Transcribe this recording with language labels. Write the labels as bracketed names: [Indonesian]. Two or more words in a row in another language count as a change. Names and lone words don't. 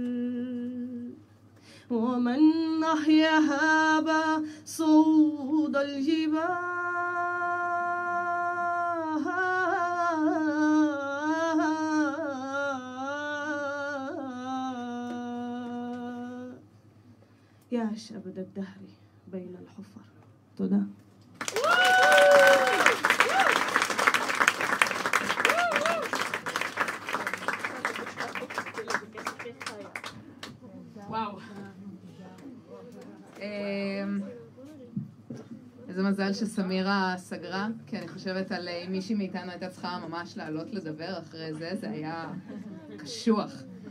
[Arabic] ومن أحياها بصعود الجبال يعش أبد الدهر بين الحفر. [Hebrew] تודה. וואו. איזה מזל שסמירה סגרה, כי אני חושבת על אם מישהי מאיתנו הייתה צריכה ממש לעלות לדבר אחרי זה, זה היה קשוח.